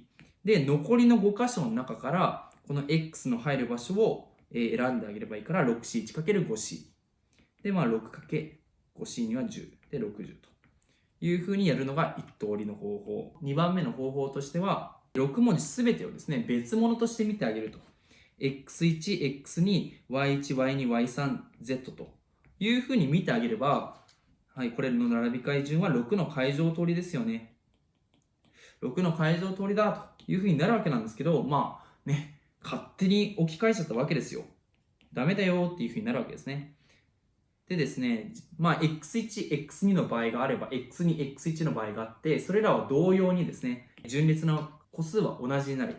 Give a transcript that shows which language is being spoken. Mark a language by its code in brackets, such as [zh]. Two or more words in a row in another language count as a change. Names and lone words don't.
[ja] で、残りの5箇所の中から、この x の入る場所を選んであげればいいから、6、4、1×5c。で、6×5c には10。で、60と。いうふうにやるのが1通りの方法。2番目の方法としては、6文字すべてをですね、別物として見てあげると。x1、x2、y1、y2、y3、z というふうに見てあげれば、はい、これの並び替え順は6の階乗通りですよね。6の階乗通りだというふうになるわけなんですけど、勝手に置き換えちゃったわけですよ。ダメだよっていうふうになるわけですね。でですね、x1、x2 の場合があれば、x2、x1 の場合があって、それらは同様にですね、順列の個数は同じになる。